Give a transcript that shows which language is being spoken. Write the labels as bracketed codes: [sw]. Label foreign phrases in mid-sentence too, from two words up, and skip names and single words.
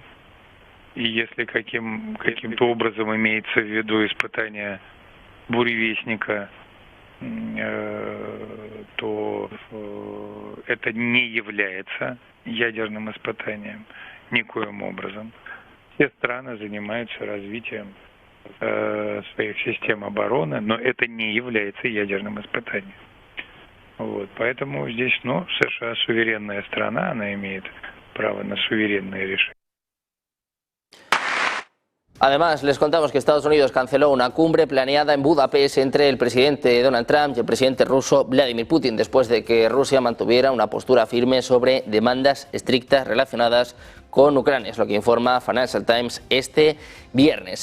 [ru] И если каким-то образом имеется в виду испытание буревестника, то это не является ядерным испытанием никоим образом. Все страны занимаются развитием своих систем обороны, но это не является ядерным испытанием. Вот, поэтому здесь, США суверенная страна, она имеет право на суверенные решения. [es] Además, les contamos que Estados Unidos canceló una cumbre planeada en Budapest entre el presidente Donald Trump y el presidente ruso Vladimir Putin, después de que Rusia mantuviera una postura firme sobre demandas estrictas relacionadas con Ucrania, es lo que informa Financial Times este viernes.